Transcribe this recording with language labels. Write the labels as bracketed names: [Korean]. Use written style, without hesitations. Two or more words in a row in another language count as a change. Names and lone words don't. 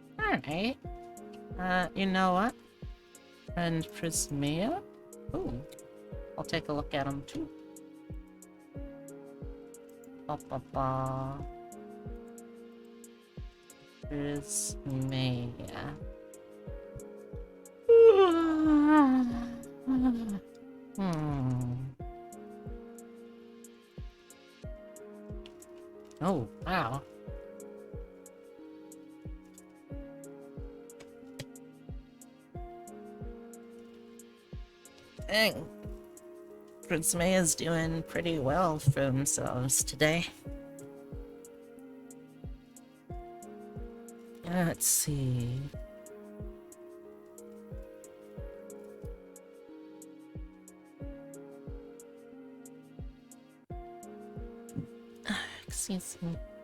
[English] Alright. You know what? Friend Prismea? Ooh. I'll take a look at him too. Ba ba ba. Prismea. Oh, wow. Dang. Prismea's doing pretty well for themselves today. Let's see. Excuse me.